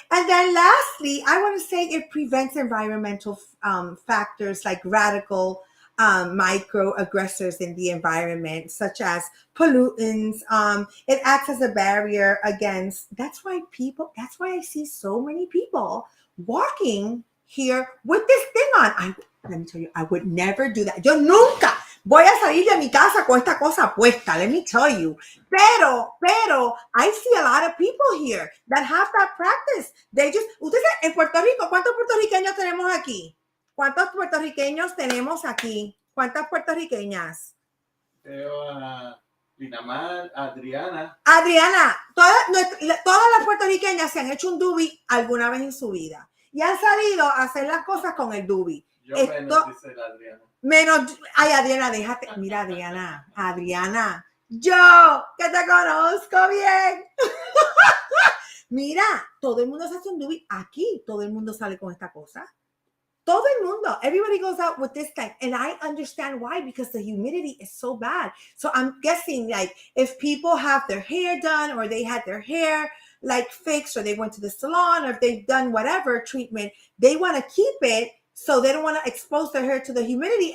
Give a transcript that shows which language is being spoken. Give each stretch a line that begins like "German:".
English: And then lastly, I want to say it prevents environmental factors like radical microaggressors in the environment, such as pollutants. It acts as a barrier against, that's why I see so many people walking here with this thing on. Let me tell you, I would never do that.
Spanish: Yo nunca voy a salir de mi casa con esta cosa puesta.
English: Let me tell you.
Spanish: Pero,
English: I see a lot of people here that have that practice.
Spanish: Ustedes en Puerto Rico, ¿cuántos puertorriqueños tenemos aquí? ¿Cuántos puertorriqueños tenemos aquí? ¿Cuántas puertorriqueñas? Veo a Linamar, Adriana. Adriana, todas las puertorriqueñas se han hecho un dubi alguna vez en su vida y han salido a hacer las cosas con el dubi. Yo menos, dice la Adriana. Menos, ay, Adriana, déjate. Mira, Adriana, yo que te conozco bien. Mira, todo el mundo se hace un dubi aquí, todo el mundo sale con esta cosa. Todo el mundo,
English: everybody goes out with this thing. And I understand why, because the humidity is so bad. So I'm guessing like if people have their hair done or they had their hair like fixed or they went to the salon or if they've done whatever treatment, they want to keep it so they don't want to expose their hair to the humidity.